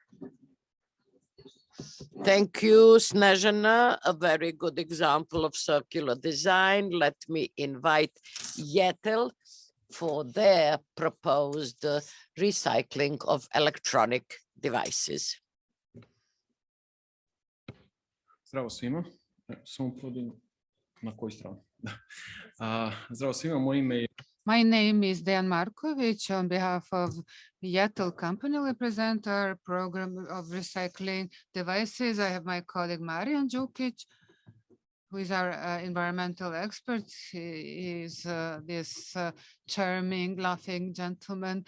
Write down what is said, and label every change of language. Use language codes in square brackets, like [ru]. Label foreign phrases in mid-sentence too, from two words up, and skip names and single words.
[en] Thank you, Snezhana. A very good example of circular design. Let me invite Yetel for their proposed recycling of electronic devices. [sr] Zdravo svima. Samo prodim na koju stranu. Zdravo svima, moje ime je [en] My name is Dejan Markovic. On behalf of Yetel company, we present our program of recycling devices. I have my colleague Marijan Đukić, who is our environmental expert. He is this charming, laughing gentleman.